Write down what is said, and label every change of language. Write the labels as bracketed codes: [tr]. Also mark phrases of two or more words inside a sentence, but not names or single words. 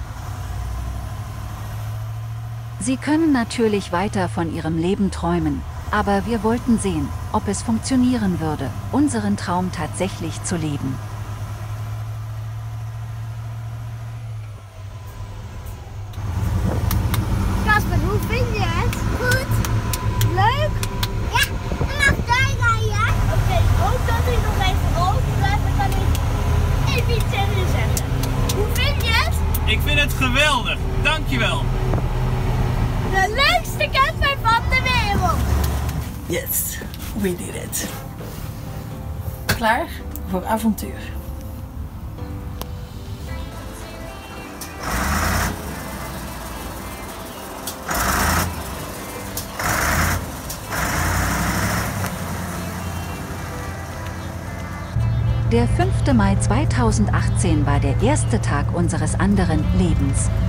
[de] Sie können natürlich weiter von ihrem Leben träumen, aber wir wollten sehen, ob es funktionieren würde, unseren Traum tatsächlich zu leben. [nl] Kasper, hoe vind je het? Goed. Leuk? Ja, en mag daar rijden? Oké, ik hoop dat hij nog even rood blijft, dan kan ik even iets tegen je zeggen. Hoe vind je het? Ik vind het geweldig, dankjewel. De leukste camper van de wereld. [en] Yes, we did it. [nl] Klaar voor avontuur. [de] Der 5. Mai 2018 war der erste Tag unseres anderen Lebens.